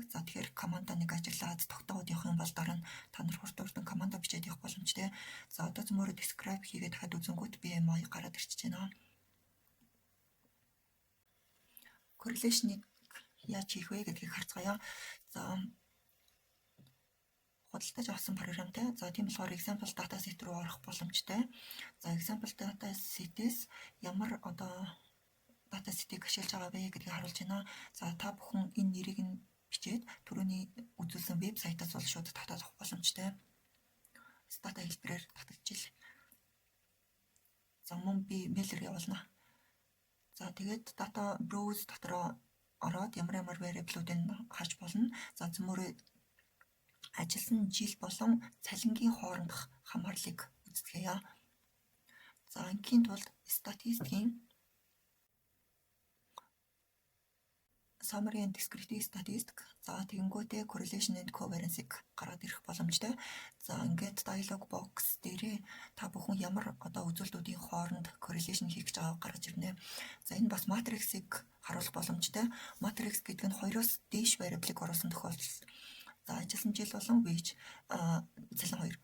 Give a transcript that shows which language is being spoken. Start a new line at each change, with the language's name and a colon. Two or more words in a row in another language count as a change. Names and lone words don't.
Mongolian: За тэгэхээр команда нэг ажиглаад тогтоогод явах юм бол дараа нь та нар хурдан команда бичээд явах боломжтой. За одоо зөмөрө describe хийгээд дахиад үзэнгүүт BMI гараад ирчихэж байна. Correlation-ыг яаж хийх вэ гэдгийг харцгаая. За худалдаж авсан програмтай. За тийм болохоор
English: example dataset
Mongolian: руу орох боломжтой. За
English: example dataset-
Mongolian: ээс ямар одоо dataset-ийг ашиглаж байгаа вэ гэдгийг харуулж байна. За та бүхэн энэ нэрийг нь бичээд түрүүний үзүүлсэн вебсайтаас бол шууд татаад авах боломжтой. Data хэлбэрээр татагдчихил. За мөн би mail-ээр явуулна. За тэгээд
English: data browse
Mongolian: дотроо ороод ямар variable-уудыг харж болно. За зөмөрөө ажилласан жил болон цалингийн хоорондох хамаарлыг үздэхье. За ингийн тулд статистикийн
English: summary and descriptive statistic.
Mongolian: За тэгэнгүүтээ
English: correlation and covariance-
Mongolian: ыг гаргаад ирэх боломжтой. За ингээд
English: dialog box
Mongolian: дээрээ та бүхэн ямар одоо үзүүлэлтүүдийн хооронд correlation хийх гэж байгааг гаргаж ирнэ. За энэ бас matrix-ыг харуулах боломжтой. Matrix гэдэг нь 2-оос дээш variable-ыг оруулсан тохиолдолд. За ажилласан жил болон wage цалин 2.